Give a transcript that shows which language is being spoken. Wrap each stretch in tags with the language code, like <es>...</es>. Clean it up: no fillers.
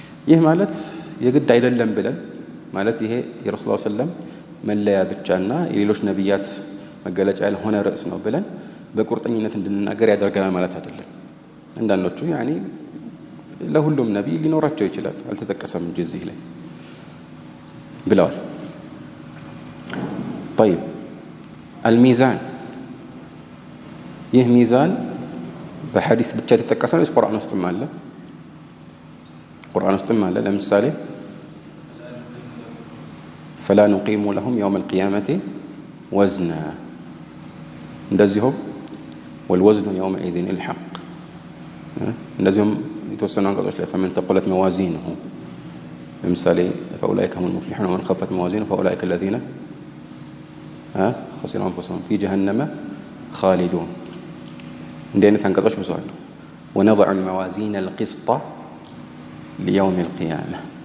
<am>ይህ ማለት የግድ አይደለም ብለን ማለት ይሄ የረሱል ሰለላሁ ዐለይሂ ወሰለም መለያ ብቻና የሌሎች ነብያት መገለጫ ያልሆነ ርዕስ ነው ብለን በቁርጠኝነት እንድንናገር ያደርገናል ማለት አይደለም። አንዳንዶቹ ያኒ ለሁሉም ነብይ ሊኖራቸው ይችላል አልተጠቀሰም እንጂ እዚህ ላይ ብለዋል።</am> <ar>طيب الميزان</ar> <am>ይህ ሚዛን በሐዲስ ብቻ የተጠቀሰ ነው? ቁርአን ውስጥም አለ? ቁርአን ውስጥም አለ። ለምሳሌ</am> <ar>فلا نقيم لهم يوم القيامة وزنا እንደዚሁም والوزن يومئذ الحق</ar> <am>እንደዚሁም የተወሰኑ አንቀጾች ላይ</am> <ar>فمن ثقلت موازينه ለምሳሌ فأولئك هم المفلحون ومن خفت موازينه فأولئك الذين خسروا أنفسهم في جهنم خالدون</ar> <am>እንዲህ አይነት አንቀጾች ብዙ አሉ</am> <ar>ونضع الموازين القسط ليوم القيامة</ar>